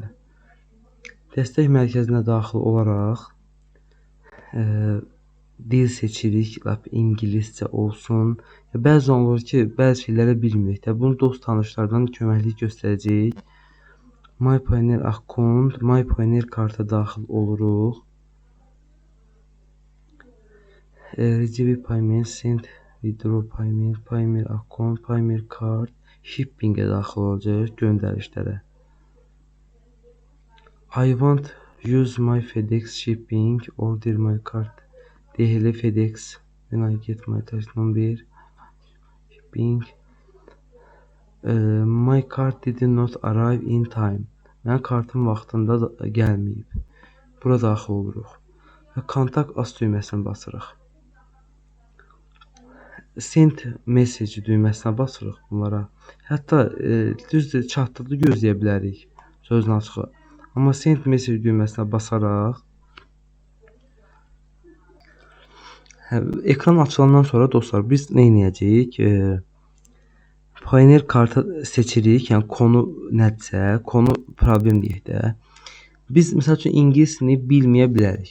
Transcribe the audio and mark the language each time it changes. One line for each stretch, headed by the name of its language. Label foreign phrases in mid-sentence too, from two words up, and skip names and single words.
Azerbaijani: Dəstək mərkəzinə daxil olaraq dil seçirik, ingiliscə olsun. Bəzən olur ki, bəzi şeyləri bilmirik də. Bunu dost tanışlardan köməklik göstərəcəyik.
English: My Payoneer account, My Payoneer
Azerbaijani: karta daxil oluruq.
English: Receive payment, send, withdraw payment, Payoneer account, Payoneer card,
Azerbaijani: shipping'e daxil olacaq, göndərişlərə.
English: I want use my FedEx shipping, order my card. DHL FedEx, when I get my tax number, shipping. My card did not arrive in time.
Azerbaijani: Mənim kartım vaxtında gəlməyib. Bura daxil oluruq. Və
English: kontakt as
Azerbaijani: düyməsinə basırıq.
English: Send message
Azerbaijani: düyməsinə basırıq bunlara. Hətta düzdür, çatdırdı gözləyə bilərik sözün açığı. Amma
English: send message
Azerbaijani: düyməsinə basaraq ekran açılandan sonra dostlar biz nə edəcəyik? Payoneer kartı seçirik, yəni konu nədirsə, konu problem deyək də. Biz məsəl üçün ingilisini bilməyə bilərik.